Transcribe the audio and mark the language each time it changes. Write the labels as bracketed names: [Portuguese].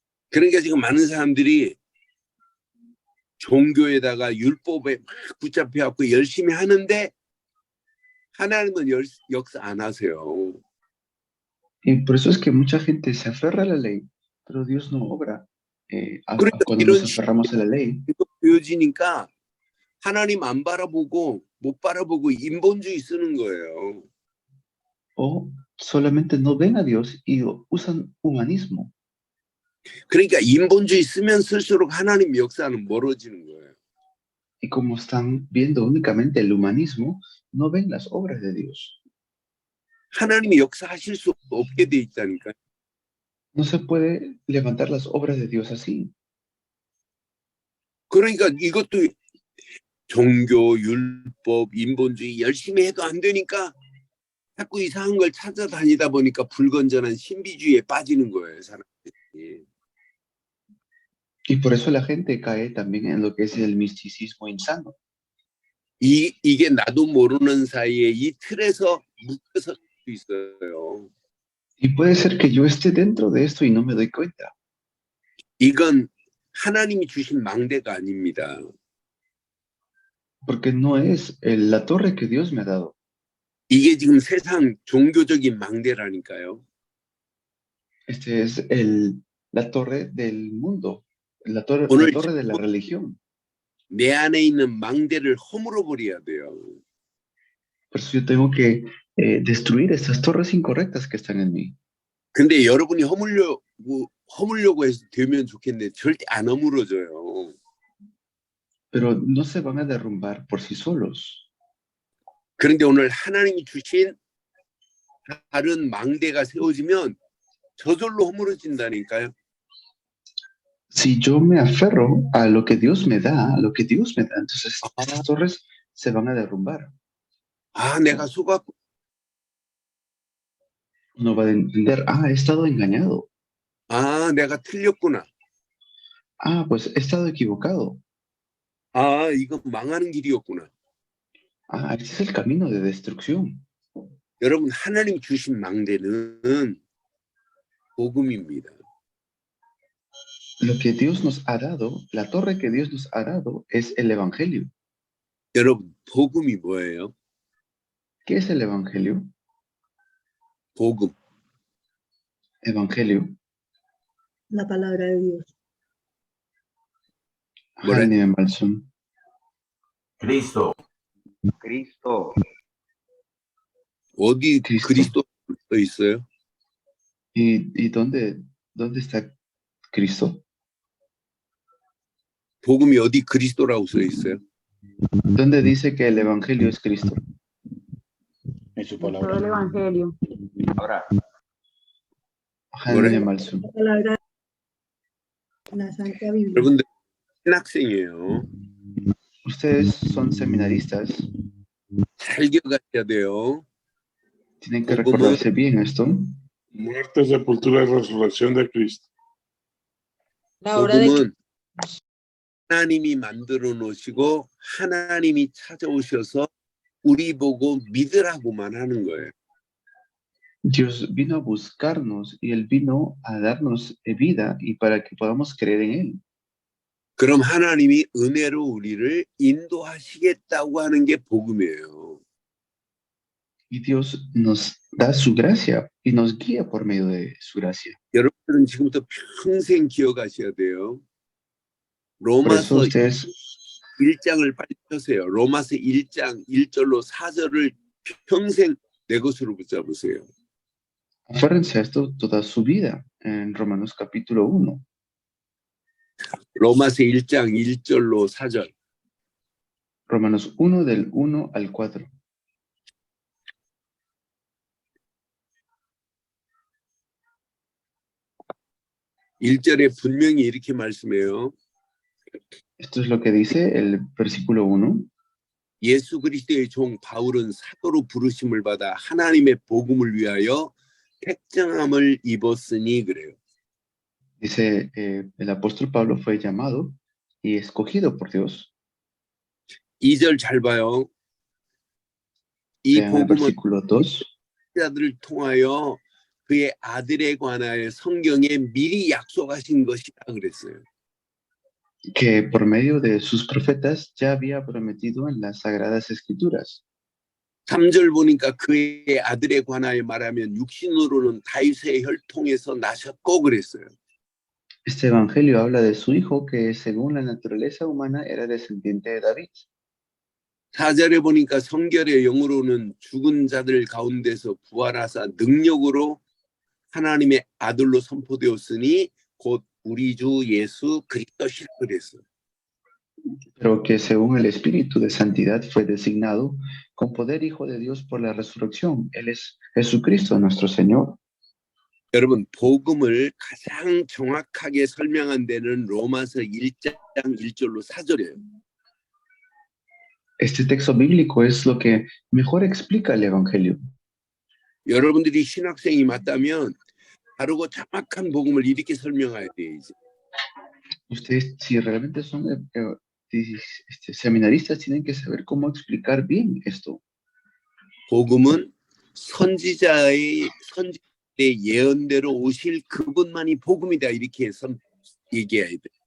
[Korean] 그러니까 지금 많은 사람들이 종교에다가 율법에 막 붙잡혀갖고 열심히 하는데 하나님은 역사 안 하세요. [Spanish] Y por eso es que mucha gente se aferra a la ley, pero Dios no obra. [Korean] 그러니까 [Spanish] Cuando [Korean] 이런 [Spanish] nos aferramos a la ley, [Korean] 보여지니까 하나님 안 바라보고 못 바라보고 인본주의 쓰는 거예요. [Spanish] o solamente no ven a Dios y usan humanismo. [Korean] 그러니까 인본주의 쓰면 쓸수록 하나님 역사는 멀어지는 거예요. [Spanish] Y como están viendo únicamente el humanismo, no ven las obras de Dios. [Korean] 하나님이 역사하실 수 없게 돼 있다니까. [Spanish] No se puede levantar las obras de Dios así. [Korean] 그러니까 이것도 종교, 율법, 인본주의 열심히 해도 안 되니까 자꾸 이상한 걸 찾아다니다 보니까 불건전한 신비주의에 빠지는 거예요, 사람들이. [Spanish] Y por eso la gente cae también en lo que es el misticismo insano. [Korean] 이게 나도 모르는 사이에 이 틀에서 묶여서 수 있어요. [Spanish] Y puede ser que yo esté dentro de esto y no me doy cuenta. [Korean] 이건 하나님이 주신 망대가 아닙니다. [Spanish] Porque no es la torre que Dios me ha dado. [Korean] 이게 지금 세상 종교적인 망대라니까요. [Spanish] Este es la torre del mundo, la [Korean] 오늘 [Spanish] torre de la religión. [Korean] 내 안에 있는 망대를 허물어 버려야 돼요. [Spanish] Por eso yo tengo que destruir estas torres incorrectas que están en mí. [Korean] 근데 여러분이 허물려고 해서 되면 좋겠는데 절대 안 허물어져요. [Spanish] Pero no se van a derrumbar por sí solos. [Korean] 그런데 오늘 하나님이 주신 다른 망대가 세워지면 저절로 허물어진다니까요. [Spanish] Si yo me aferro a lo que Dios me da, a lo que Dios me da, entonces estas torres se van a derrumbar. [Korean] 아, 내가 속았고. [Spanish] Uno va a entender, he estado engañado. [Korean] 아, 내가 틀렸구나. [Spanish] Pues he estado equivocado. [Korean] 아, 이건 망하는 길이었구나. [Spanish] Este es el camino de destrucción. [Korean] 여러분, 하나님 주신 망대는 복음입니다. [Spanish] Lo que Dios nos ha dado, la torre que Dios nos ha dado es el Evangelio. [Korean] 여러분, 복음이 뭐예요? [Spanish] ¿Qué es el Evangelio? [Korean] 복음. [Spanish] Evangelio. La palabra de Dios. [Korean] 하나님의 말씀. [Spanish] Cristo. Cristo. [Korean] 어디 그리스도. 그리스도 써 있어요? [Spanish] ¿Y dónde está Cristo? [Korean] 복음이 어디 그리스도라고 써 있어요? [Spanish] ¿Dónde dice que el Evangelio es Cristo? En su Todo el palabra. Evangelio. Ahora, [Korean] 하나님의 말씀. [Spanish] La palabra de la Santa Biblia. [Korean] 여러분들 신학생이에요. [Spanish] Ustedes son seminaristas. [Korean] 잘 기억하셔야 돼요. [Spanish] Tienen que recordarse bien esto. Muerte, sepultura y resurrección de Cristo. La obra de [Korean] 복음은 하나님이 만들어 놓으시고 하나님이 찾아오셔서 우리 보고 믿으라고만 하는 거예요. [Spanish] Dios vino a buscarnos y Él vino a darnos vida y para que podamos creer en Él. [Korean] 그럼 하나님이 은혜로 우리를 인도하시겠다고 하는 게 복음이에요. [Spanish] Y Dios nos da su gracia y nos guía por medio de su gracia. [Korean] 여러분들은 지금부터 평생 기억하셔야 돼요. [Spanish] Por eso [Korean] 로마서 [Spanish] ustedes [Korean] 1장을 빨리 펴세요. 로마서 1장 1절로 4절을 평생 내 것으로 붙잡으세요. [Spanish] Aférrense a esto toda su vida en Romanos capítulo 1. [Korean] 로마서 1장 1절로 4절. [Spanish] Romanos 1 del 1 al 4. [Korean] 일절에 분명히 이렇게 말씀해요. [Spanish] Esto es lo que dice el versículo 1. [Korean] 예수 그리스도의 종 바울은 사도로 부르심을 받아 하나님의 복음을 위하여 택정함을 입었으니 그래요. [Spanish] Dice, el apóstol Pablo fue llamado y escogido por Dios. [Korean] 2절 잘 봐요. 이 [Spanish] Vean el versículo 2. [Korean] 자들을 통하여 그의 아들에 관하여 성경에 미리 약속하신 것이라 그랬어요. [Spanish] Que por medio de sus profetas ya había prometido en las Sagradas Escrituras. [Korean] 3절 보니까 그의 아들에 관하여 말하면 육신으로는 다윗의 혈통에서 나셨고 그랬어요. [Spanish] Este evangelio habla de su hijo que según la naturaleza humana era descendiente de David. [Korean] 4절에 보니까 성결의 영으로는 죽은 자들 가운데서 부활하사 능력으로 하나님의 아들로 선포되었으니 곧 우리 주 예수 그리스도시라 그랬어요. [Spanish] Pero que según el Espíritu de Santidad fue designado con poder Hijo de Dios por la resurrección. Él es Jesucristo nuestro Señor. [Korean] 여러분 복음을 가장 정확하게 설명한 데는 로마서 1장 1절로 4절이에요. [Spanish] Este texto bíblico es lo que mejor explica el Evangelio. [Korean] 여러분들이 신학생이 맞다면 바르고 정확한 복음을 이렇게 설명해야 돼요. 이제. [Spanish] Ustedes, si realmente son seminaristas, tienen que saber cómo explicar bien esto. [Korean] 복음은 선지자의 예언대로 오실 그분만이 복음이다 이렇게 얘기해야 돼.